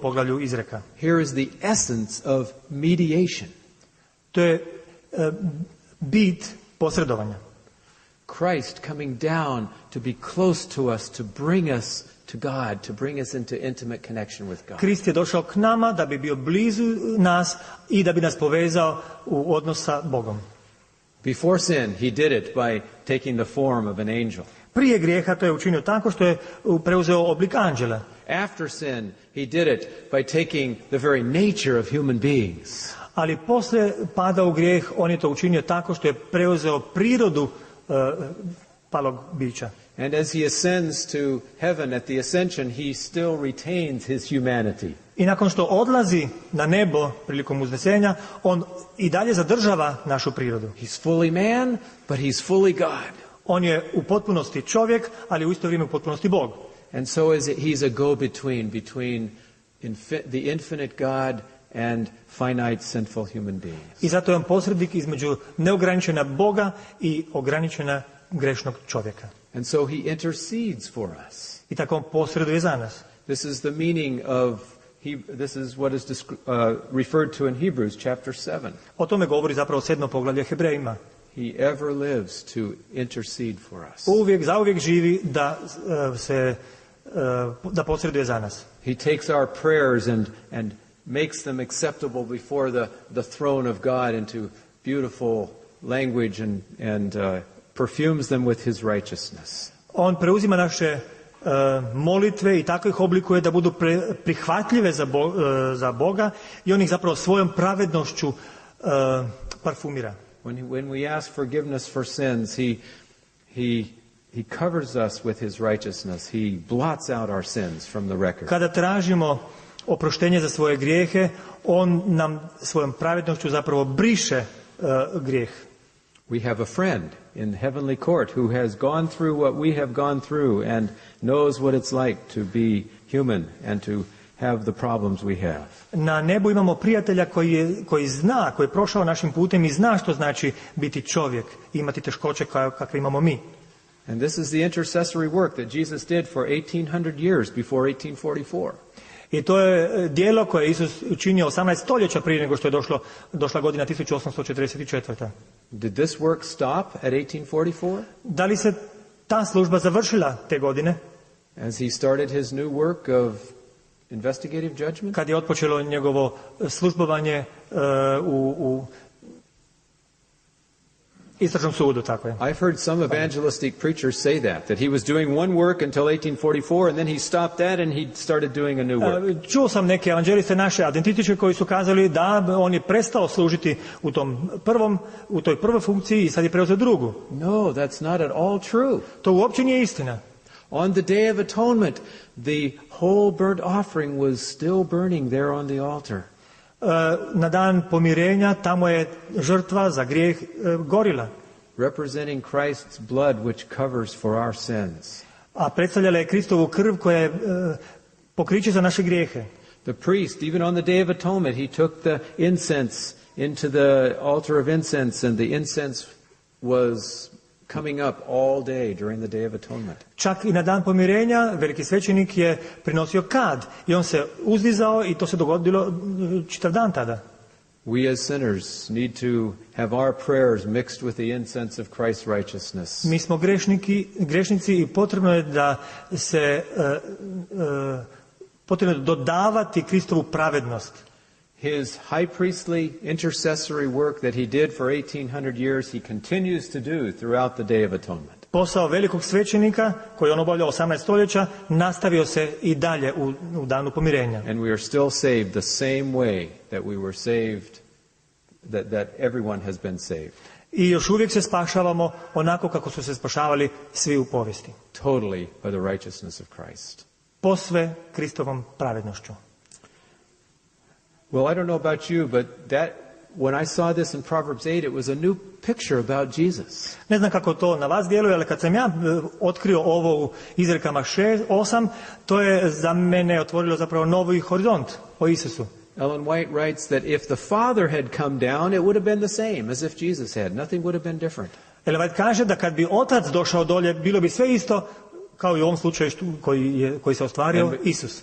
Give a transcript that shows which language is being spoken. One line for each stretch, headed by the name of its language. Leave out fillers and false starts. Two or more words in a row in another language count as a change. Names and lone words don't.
Croatian: poglavlju Izreka.
English: Here is the essence of mediation.
Croatian: To je bit posredovanja.
English: Christ coming down to be close to us, to bring us to God, to bring us into intimate connection with God.
Croatian: Krist je došao k nama da bi bio blizu nas i da bi nas povezao u odnos sa Bogom.
English: Before sin, he did it by taking the form of an angel.
Croatian: Prije grijeha to je učinio tako što je preuzeo oblik anđela.
English: After sin, he did it by taking the very nature of human beings.
Croatian: Ali posle pada u grijeh on je to učinio tako što je preuzeo prirodu palog bića.
English: And as he ascends to heaven at the ascension, he still retains his humanity.
Croatian: I nakon što odlazi na nebo prilikom uznesenja, on i dalje zadržava našu prirodu.
English: He's fully man, but he's fully God.
Croatian: On je u potpunosti čovjek, ali u isto vrijeme u potpunosti Bog.
English: And so he's a go-between between the infinite God and finite sinful human beings.
Croatian: I zato je on posrednik između neograničena Boga i ograničena grešnog čovjeka.
English: And so he intercedes for us.
Croatian: I tako on posreduje za nas.
English: This is the meaning of this is what is referred to in Hebrews chapter 7.
Croatian: O tome govori zapravo 7. poglavlje Hebrejima.
English: He ever lives to intercede for us.
Croatian: Zauvijek živi da posreduje za nas.
English: He takes our prayers and makes them acceptable before the throne of God into beautiful language and perfumes them with his righteousness.
Croatian: On preuzima naše molitve i tako ih oblikuje da budu prihvatljive za Boga i on ih zapravo svojom pravednošću parfumira.
English: When we ask forgiveness for sins, he covers us with his righteousness. He blots out our sins from the record.
Croatian: Kada tražimo oproštenje za svoje grijehe, on nam svojom pravednošću zapravo briše grijeh.
English: We have a friend in heavenly court who has gone through what we have gone through and knows what it's like to be human and to have the problems we have.
Croatian: Na nebu imamo prijatelja koji zna, koji je prošao našim putem i zna što znači biti čovjek i imati teškoće kakve imamo mi.
English: And this is the intercessory work that Jesus did for 1800 years before 1844.
Croatian: I to je djelo koje je Isus učinio 18 stoljeća prije nego što je došla godina 1844.
English: Did this work stop at 1844?
Croatian: Da li se ta služba završila te godine?
English: As he started his new work of investigative judgment?
Croatian: Kad je otpočelo njegovo službovanje u istražnom sudu, tako je.
English: I've heard some evangelistic preachers say that he was doing one work until 1844 and then he stopped that and he started doing a new work.
Croatian: Čuo sam neke evanđeliste naše adventističke koji su kazali da on je prestao služiti u toj prvoj funkciji i sad je preuzeo drugu.
English: No, that's not at all true.
Croatian: To uopće nije istina.
English: On the Day of Atonement, the whole burnt offering was still burning there on the altar.
Croatian: Na dan pomirenja tamo je žrtva za grijeh gorila.
English: Representing Christ's blood which covers for our sins.
Croatian: A predstavljala je Kristovu krv koja je pokriće za naše grijehe.
English: The priest, even on the Day of Atonement, he took the incense into the altar of incense and the incense was coming up all day during the Day of Atonement.
Croatian: Čak i na dan pomirenja veliki svećenik je prinosio kad i on se uzdizao i to se dogodilo čitav dan tada.
English: We as sinners need to have our prayers mixed with the incense of Christ's righteousness.
Croatian: Mi smo grešnici i potrebno je da se potrebno dodavati Kristovu pravednost.
English: His high priestly intercessory work that he did for 1800 years, he continues to do throughout the Day of Atonement.
Croatian: Posao velikog svećenika koji on obavljao 18 stoljeća nastavio se i dalje u danu pomirenja.
English: And we are still saved the same way that we were saved, that everyone has been saved.
Croatian: I još uvijek se spašavamo onako kako su se spašavali svi u povijesti.
English: Totally by the righteousness of Christ.
Croatian: Posve Kristovom pravednošću.
English: Well, I don't know about you, but when I saw this in Proverbs 8, it was a new picture about Jesus.
Croatian: Ne znam kako to na vas djeluje, ali kad sam ja otkrio ovo u Izrekama 8, to je za mene otvorilo zapravo novi horizont o Isusu.
English: Ellen White writes that if the Father had come down, it would have been the same as if Jesus had. Nothing would have been different.
Croatian: Ellen White kaže da kad bi Otac došao dolje, bilo bi sve isto kao i u ovom slučaju koji se ostvario Isus.